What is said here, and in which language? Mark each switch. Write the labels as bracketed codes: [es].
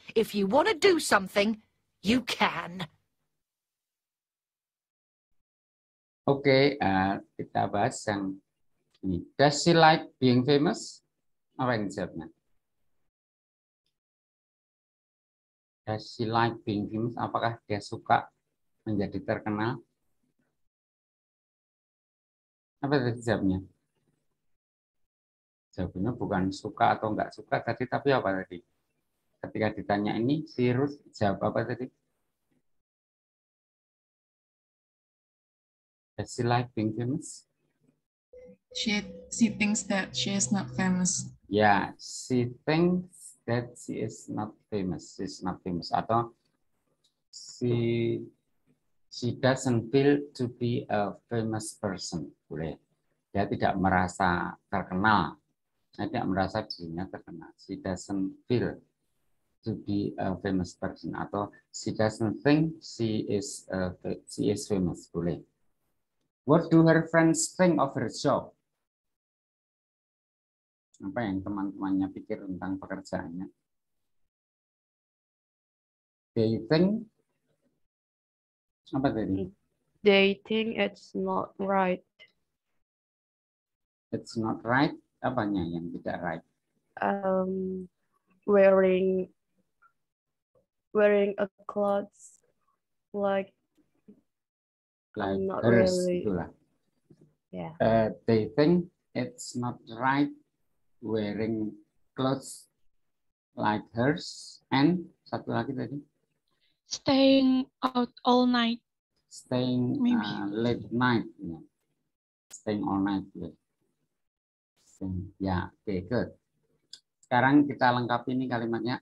[en] If you want to do something, you can. [id] Oke, kita bahas yang ini. [en] Does she like being famous? [id] Apa yang jawabnya? [en] Does she like being famous? [id] Apakah dia suka menjadi terkenal? Apa tadi jawabnya? Jawabannya bukan suka atau enggak suka tadi, tapi apa tadi? Ketika ditanya ini, si Ruth jawab apa tadi? [en] Does she like being famous? She thinks that she is not famous. Ya, she thinks that she is not famous. She's not famous. Atau she doesn't feel to be a famous person. [id] Boleh. Dia tidak merasa terkenal. Dia tidak merasa dirinya terkenal. [en] She doesn't feel to be a famous person. Atau she doesn't think she is famous. Boleh. What do her friends think of her job? [id] Apa yang teman-temannya pikir tentang pekerjaannya? [en] They think, [id] apa tadi? [en] They think it's not right. It's not right. [id] Apanya yang tidak right? [en] Wearing a clothes like not hers, really. [id] Itulah. [en] Yeah. They think it's not right wearing clothes like hers, and [id] satu lagi tadi, [en] Staying out all night. staying late night, ya. Staying all night, ya, oke, good. [id] Sekarang kita lengkapi ini kalimatnya.